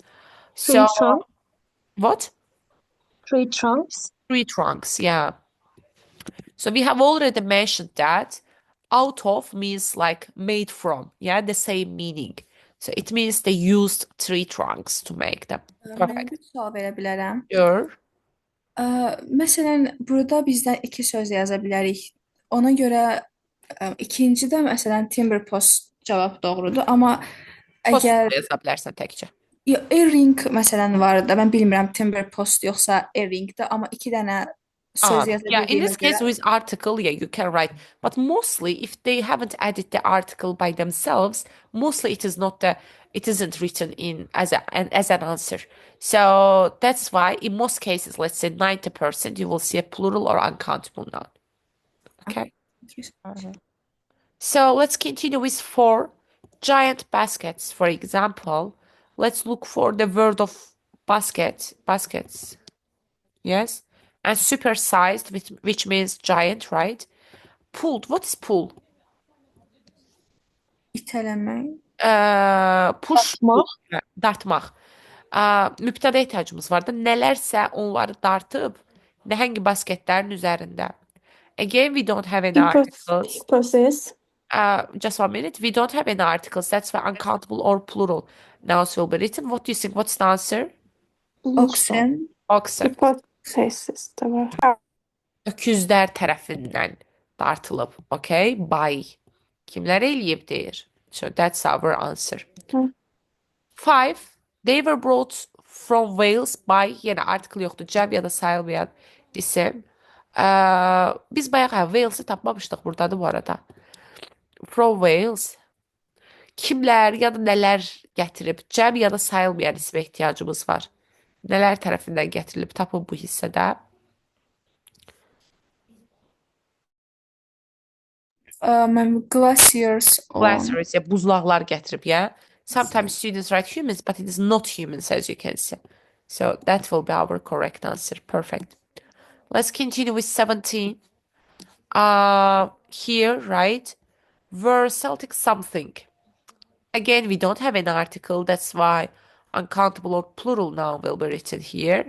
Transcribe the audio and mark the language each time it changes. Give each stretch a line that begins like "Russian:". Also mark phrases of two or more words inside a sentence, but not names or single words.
English: Tree So trunk. what? Tree trunks. Tree trunks, yeah. So we have already mentioned that out of means like made from, yeah, the same meaning. So it means they used tree trunks to make them.
Azerbaijani: Mən
English: Perfect.
Azerbaijani: bir sual verə bilərəm.
English: Sure.
Azerbaijani: Məsələn, burada bizdən iki söz yaza bilərik. Ona görə ikinci də məsələn
English: timber post
Azerbaijani: cavab doğrudur, amma Post əgər yaza bilərsən təkcə. earring məsələn var da, mən bilmirəm
English: timber post
Azerbaijani: yoxsa earringdir, amma iki dənə söz yaza
English: Yeah, in this
Azerbaijani: bildiyimə
English: case
Azerbaijani: görə
English: with article, yeah, you can write. But mostly if they haven't added the article by themselves, mostly it isn't written in as an answer. So that's why in most cases, let's say 90%, you will see a plural or uncountable noun. Okay. So let's continue with four giant baskets, for example. Let's look for the word of baskets. Yes. And supersized, which means giant, right? Pulled. What is pull?
Azerbaijani: itələmək.
English: Push.
Azerbaijani: Dartmaq. Dartmaq. Mübtədə ehtiyacımız var da. Nələrsə onları dartıb nəhəng basketlərin üzərində.
English: Again, we don't have any articles. Hypothesis. Just 1 minute. We don't have any articles. That's why uncountable or plural nouns will be written. What do you think? What's the answer? Oxen. Oxen.
Azerbaijani: Hypothesis de var. Öküzlər tərəfindən dartılıb. Okay? By. Kimlər eləyib deyir.
English: So that's our answer. Hı. 5. They were brought from Wales by,
Azerbaijani: yenə article yoxdur, cəm ya da sayılmayan isim. Biz bayağı Wales'ı tapmamışdıq buradadır bu arada. From Wales. Kimlər ya da nələr gətirib, cəm ya da sayılmayan isimə ehtiyacımız var. Nələr tərəfindən gətirilib, tapın bu hissədə. Mən glaciers olan. Glaciers, yeah, buzlaqlar gətirib,
English: yeah. Sometimes students write humans, but it is not humans, as you can see. So that will be our correct answer. Perfect. Let's continue with 17. Here, right? Were Celtic something. Again, we don't have an article. That's why uncountable or plural noun will be written here.